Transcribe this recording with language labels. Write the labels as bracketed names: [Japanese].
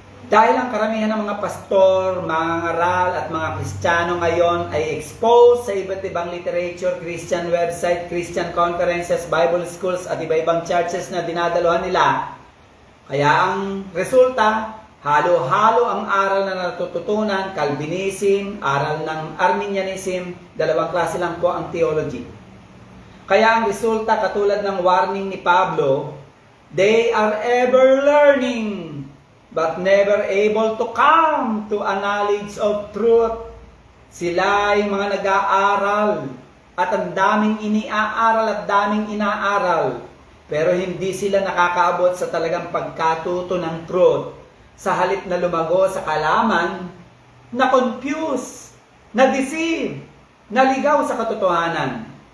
[Filipino] Dahil ang karamihan ng mga pastor, mga ngaral at mga Kristiyano ngayon ay exposed sa iba't ibang [English] literature, Christian website, Christian conferences, Bible schools [Filipino] at iba-ibang churches na dinadaluhan nila. Kaya ang resulta, halo-halo ang aral na natututunan, Calvinism, aral ng Arminianism, dalawang klase lang po ang theology. Kaya ang resulta, katulad ng warning ni Pablo, [English] they are ever learning but never able to come to a knowledge of truth. [Filipino] Sila ay mga nag-aaral at ang daming iniaaral at daming inaaral, pero hindi sila nakakaabot sa talagang pagkatuto ng truth. Sa halip na lumago sa kalaman, na confuse, na deceive, naligaw sa katotohanan.